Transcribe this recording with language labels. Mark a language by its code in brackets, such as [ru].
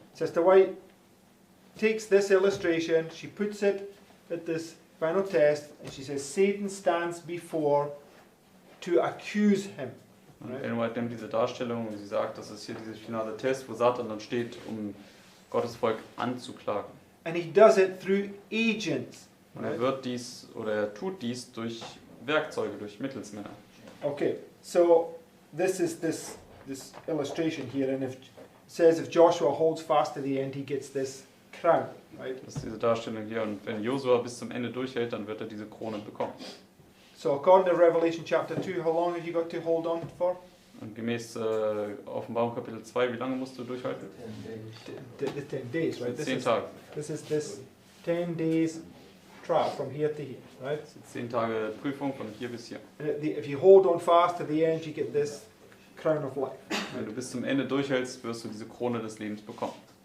[en] Sister White takes this illustration, she puts it at this final test, and she says Satan stands before to accuse him. [de] Und [en] Right. [de] Ellen White nimmt diese Darstellung und sie sagt, das ist hier dieser finale Test, wo Satan dann steht, um Gottes Volk anzuklagen. [en] And he does it through agents. [de] Und er [en] Right? [de] wird dies oder er tut dies durch Werkzeuge, durch Mittelsmänner. [en] Okay, so this is this illustration here, and it says if Joshua holds fast to the end, he gets this crown, right? [de] Das ist diese Darstellung hier. Und wenn Josua bis zum Ende durchhält, dann wird er diese Krone bekommen. [en] So according to Revelation chapter 2, how long have you got to hold on for? [de] Und gemäß Offenbarung Kapitel 2, wie lange musst du durchhalten? [en] The 10 days, right? [de] 10 Tage. [en] This is this 10 days trial from here to here, right? [de] Das sind 10 Tage Prüfung von hier bis hier. [en] And if you hold on fast to the end, you get this crown of life. [de] Wenn du bis zum Ende durchhältst, wirst du diese Krone des Lebens bekommen.